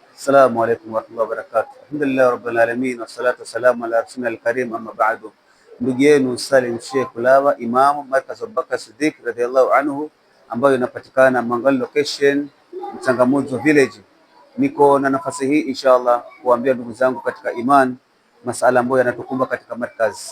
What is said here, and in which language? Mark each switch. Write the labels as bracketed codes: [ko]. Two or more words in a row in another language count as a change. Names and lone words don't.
[ar] السلام عليكم ورحمة الله وبركاته. الحمد لله رب العالمين والصلاة والسلام على رسول الكريم أما بعد. [sw] Ndugu yenu Salim Sheikh Kulaba, Imamu Markaz Abubakar Siddiq [ar] رضي الله عنه, [sw] ambayo inapatikana Mangal location Mchangamuzo village. Niko na nafasi hii inshallah kuambia ndugu zangu katika iman masala ambayo yanatukumba katika markaz.